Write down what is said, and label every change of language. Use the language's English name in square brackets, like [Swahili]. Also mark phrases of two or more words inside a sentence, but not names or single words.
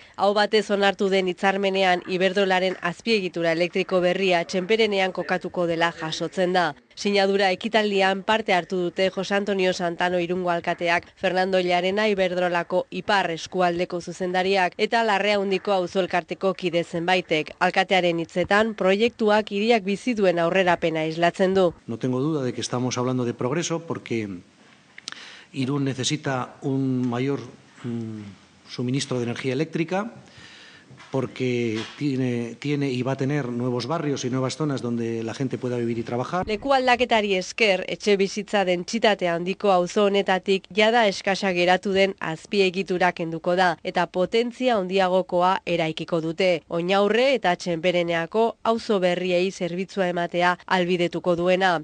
[Basque] Hau batez onartu den hitzarmenean Iberdrolaren azpiegitura elektriko berria txenperenean kokatuko dela jasotzen da. Sinadura ekitaldian parte hartu dute Jose Antonio Santano Irungo alkateak, Fernando Llarena Iberdrolako ipar eskualdeko zuzendariak eta Larreaundiko auzo elkarteko kide zenbaitek. Alkatearen hitzetan, proiektuak hiriak bizi duen aurrerapena islatzen du. [Spanish] No tengo duda de que estamos hablando de progreso porque Irún necesita un mayor suministro de energía eléctrica porque tiene y va a tener nuevos barrios y nuevas zonas donde la gente pueda vivir y trabajar. [Basque] Leku aldaketari esker, etxe bizitza dentsitate handiko auzo honetatik jada eskasa geratu den azpiegitura kenduko da eta potentzia handiagokoa eraikiko dute. Oinaurre eta Txenpereneako auzo berriei zerbitzua ematea albidetuko duena.